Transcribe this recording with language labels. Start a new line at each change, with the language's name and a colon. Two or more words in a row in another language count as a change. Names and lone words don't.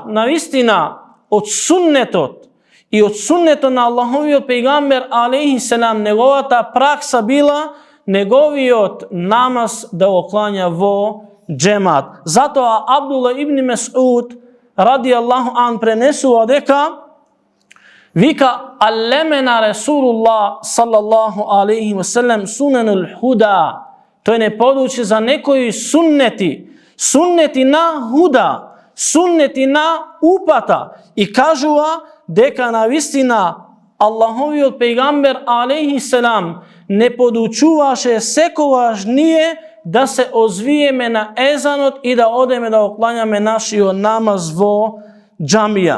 Macedonian: Навистина од суннетот и од суннетот на Аллаховиот пејгамбер
Arabic: عليه السلام,
Macedonian: неговата пракса била неговиот намаз да го клања во джемат. Затоа Абдулла ибн Месуд
Arabic: رضي الله عنه
Macedonian: пренесува дека вика
Arabic: علمنا رسول الله صلى الله عليه وسلم سنن الهدى.
Macedonian: Тој не подучи за некои суннети на худа, суннети на упата, и кажува дека навистина Аллаховиот пејгамбер
Arabic: عليه السلام
Macedonian: не подучуваше секогаш ние да се озвиеме на езанот и да одеме да оклањаме нашиот намаз во джамија.